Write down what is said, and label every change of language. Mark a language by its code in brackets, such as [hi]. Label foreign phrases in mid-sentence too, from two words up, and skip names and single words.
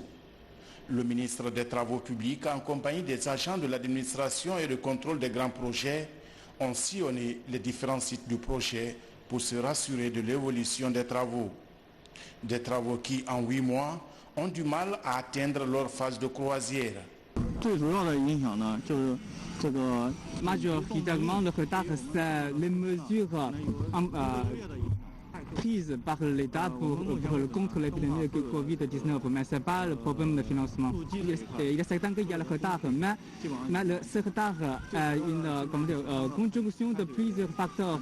[fr] Le ministre des Travaux publics, en compagnie des agents de l'administration et de contrôle des grands projets, ont sillonné les différents sites du projet pour se rassurer de l'évolution des travaux. Des travaux qui, en 8 mois, ont du mal à atteindre leur phase de croisière. [zh] 最主要的影响呢，就是这个 [fr] major également le retard, c'est les mesures prises par l'État pour contre l'épidémie de Covid-19, mais ce n'est pas le problème de financement. Il est certain qu'il y a le retard, mais ce retard est une conjonction de plusieurs facteurs.